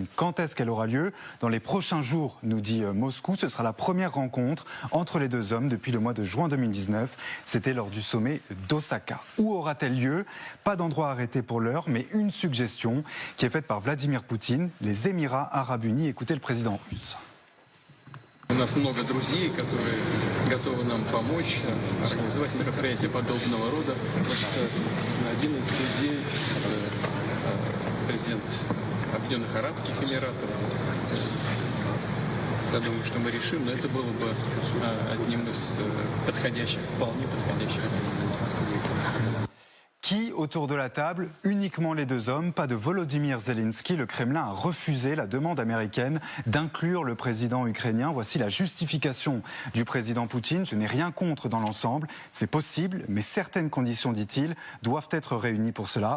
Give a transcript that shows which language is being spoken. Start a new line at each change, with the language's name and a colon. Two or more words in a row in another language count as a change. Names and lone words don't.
French: Quand est-ce qu'elle aura lieu? Dans les prochains jours, nous dit Moscou. Ce sera la première rencontre entre les deux hommes depuis le mois de juin 2019. C'était lors du sommet d'Osaka. Où aura-t-elle lieu? Pas d'endroit arrêté pour l'heure, mais une suggestion qui est faite par Vladimir Poutine. Les Émirats Arabes Unis. Écoutez le président russe.
Russian: У нас много друзей, которые готовы нам помочь организовать мероприятия подобного рода. Один из друзей президент Объединенных Арабских Эмиратов. Я думаю, что мы решим, но это было бы одним из подходящих, вполне подходящих мест.
French: Qui autour de la table? Uniquement les deux hommes, pas de Volodymyr Zelensky. Le Kremlin a refusé la demande américaine d'inclure le président ukrainien. Voici la justification du président Poutine. Je n'ai rien contre dans l'ensemble. C'est possible, mais certaines conditions, dit-il, doivent être réunies pour cela.